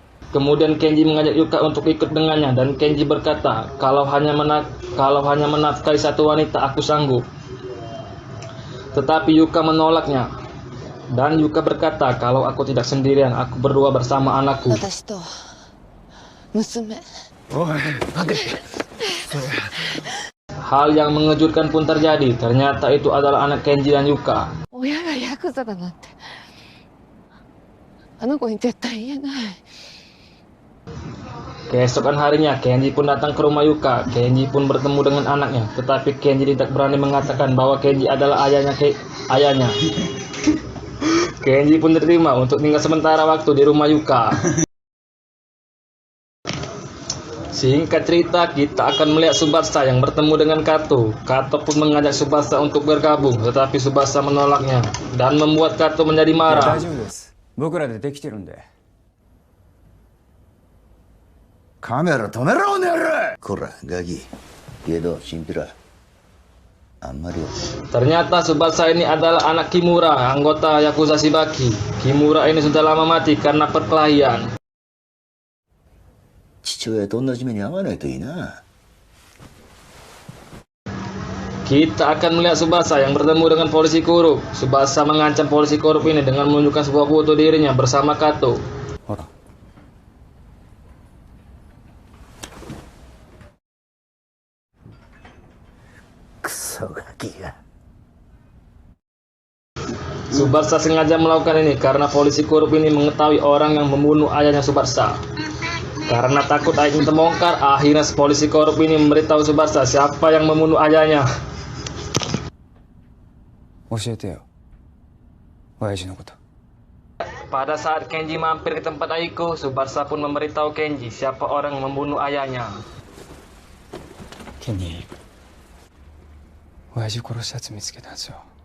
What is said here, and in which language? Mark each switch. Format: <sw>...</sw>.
<id>Kemudian Kenji mengajak Yuka untuk ikut dengannya, dan Kenji berkata, kalau hanya menafkahi satu wanita aku sanggup. Tetapi Yuka menolaknya. Dan Yuka berkata kalau aku tidak sendirian, aku berdua bersama anakku.</id> <ja>私と娘。</ja> <id>Hal yang mengejutkan pun terjadi. Ternyata itu adalah anak Kenji dan Yuka.</id> <ja>親がヤクザだなんてあの子に絶対言えない。</ja> <id>Keesokan harinya, Kenji pun datang ke rumah Yuka. Kenji pun bertemu dengan anaknya, tetapi Kenji tidak berani mengatakan bahwa Kenji adalah ayahnya. Kenji pun diterima untuk tinggal sementara waktu di rumah Yuka. Singkat cerita, kita akan melihat Tsubasa yang bertemu dengan Kato. Kato pun mengajak Tsubasa untuk bergabung, tetapi Tsubasa menolaknya dan membuat Kato menjadi</id> <ja>いや</ja> <id>marah.</id> <ja>大丈夫です僕らでできてるんでカメラ止めろおねるこらガキけどチンピラあんまり</ja> <id>Ternyata Tsubasa ini adalah anak Kimura, anggota Yakuza Shibaki. Kimura ini sudah lama mati karena perkelahian.</id> <ja>父親と同じ目に遭わないといいな</ja> <id>Kita akan melihat Tsubasa yang bertemu dengan polisi korup. Tsubasa mengancam polisi korup ini dengan menunjukkan sebuah foto dirinya bersama Kato.</id> <ja>ほらクソガキが</ja> <id>Tsubasa sengaja melakukan ini karena polisi korup ini mengetahui orang yang membunuh ayahnya Tsubasa. Karena takut aibnya terbongkar, akhirnya polisi korup ini memberitahu Tsubasa siapa yang membunuh ayahnya.</id> <ja>教えてよ親父のこと</ja> <id>Pada saat Kenji mampir ke tempat Aiko, Tsubasa pun memberitahu Kenji siapa orang yang membunuh ayahnya.</id> <ja>ケニー親父殺したやつ見つけたんですよ</ja>